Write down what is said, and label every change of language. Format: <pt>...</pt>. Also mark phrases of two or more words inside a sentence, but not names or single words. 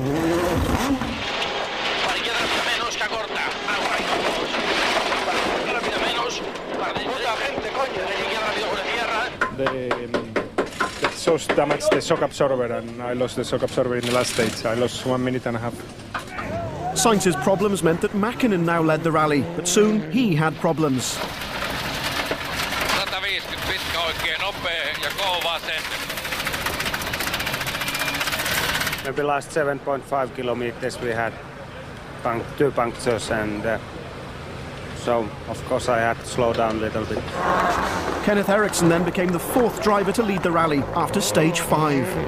<en>The exhaust damaged the shock absorber, and I lost the shock absorber in the last stage. I lost 1 minute and a half. Sainz's problems meant that Mäkinen now led the rally, but soon he had problems.</en> <fi>150 pitkä oikein nopea ja vasen.</fi> <en>Maybe last 7.5 kilometers we had 2 punctures, and so of course I had to slow down a little bit. Kenneth Eriksson then became the 4th driver to lead the rally after stage 5.</en>